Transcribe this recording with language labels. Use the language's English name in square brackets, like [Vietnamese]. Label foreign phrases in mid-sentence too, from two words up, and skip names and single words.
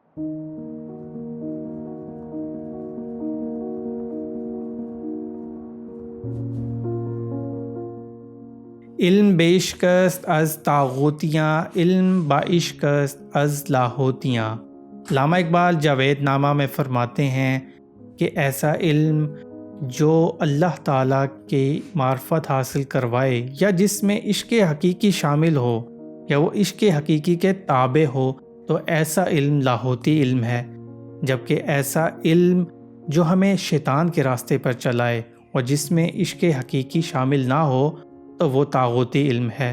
[Persian] علم بیشک است از طاغوتیاں، علم بعشق است از لاہوتیاں۔ [Urdu] علامہ اقبال جاوید نامہ میں فرماتے ہیں کہ ایسا علم جو اللہ تعالیٰ کی معرفت حاصل کروائے یا جس میں عشق حقیقی شامل ہو یا وہ عشق حقیقی کے تابع ہو تو ایسا علم لاہوتی علم ہے، جبکہ ایسا علم جو ہمیں شیطان کے راستے پر چلائے اور جس میں عشق حقیقی شامل نہ ہو تو وہ طاغوتی علم ہے۔